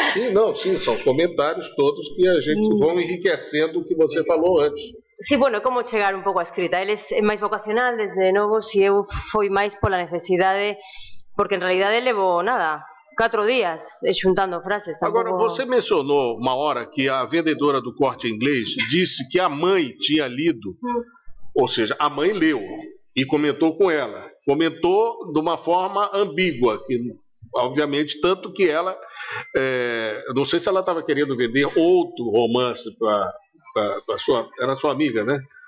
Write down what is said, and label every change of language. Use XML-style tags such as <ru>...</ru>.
<pt>Sim, não, sim, são comentários todos que a gente vão enriquecendo o que você falou antes.</pt> <gl>Sí, bueno, como chegar un pouco a escrita. Eles é máis vocacional desde novo, e eu foi máis pola necesidade, porque en realidade levo nada, 4 días xuntando frases.</gl> <pt>Agora, você mencionou uma hora que a vendedora do Corte Inglês disse que a mãe tinha lido, ou seja, a mãe leu e comentou com ela. Comentou de uma forma ambígua, que obviamente, tanto que ela, não sei se ela estava querendo vender outro romance para sua, era sua amiga, né?</pt>